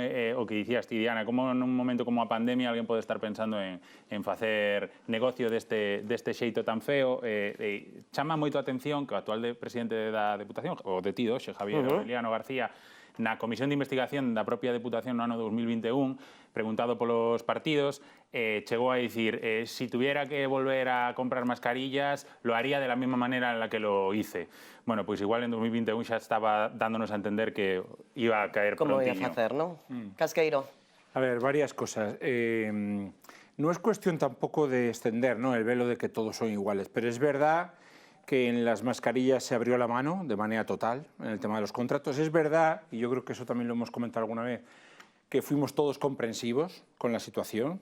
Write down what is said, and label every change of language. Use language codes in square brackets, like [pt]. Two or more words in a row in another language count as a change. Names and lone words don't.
[gl] O que dicías ti, Diana, como nun momento como a pandemia alguén pode estar pensando en facer negocio deste xeito tan feo. Chama moito a atención que o actual presidente da Deputación, o detido hoxe, Javier Aureliano García, na Comisión de Investigación da propia Deputación no ano 2021, preguntado polos partidos, chegou a dicir [es] si tuviera que volver a comprar mascarillas, lo haría de la misma manera en la que lo hice. [gl] Bueno, pois igual en 2021 xa estaba dándonos a entender que iba a caer Como prontiño. ia facer, non? Casqueiro. [es] A ver, varias cosas. No es cuestión tampoco de extender, ¿no?, el velo de que todos son iguales, pero es verdad que en las mascarillas se abrió la mano de manera total en el tema de los contratos. Es verdad, y yo creo que eso también lo hemos comentado alguna vez, que fuimos todos comprensivos con la situación.